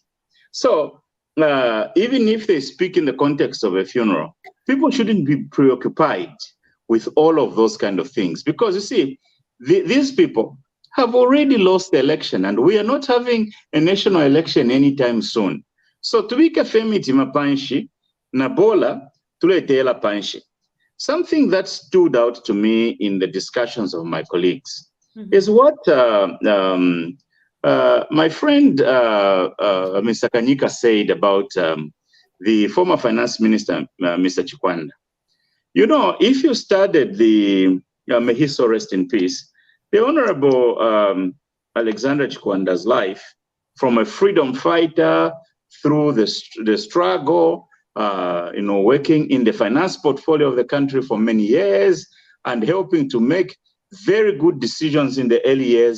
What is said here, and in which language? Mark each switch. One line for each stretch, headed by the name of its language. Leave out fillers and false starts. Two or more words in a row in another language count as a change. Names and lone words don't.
English: So even if they speak in the context of a funeral, people shouldn't be preoccupied with all of those kind of things, because you see, these people have already lost the election, and we are not having a national election anytime soon.
Bemba: So tubika femiti mapanshi na bola tuleteela panshi.
English: Something that stood out to me in the discussions of my colleagues is what my friend Mr. Kanyika said about the former finance minister, Mr. Chikwanda. You know, if you studied the, may he so rest in peace, the Honorable Alexander Chikwanda's life, from a freedom fighter through the struggle, you know, working in the finance portfolio of the country for many years and helping to make very good decisions in the early years.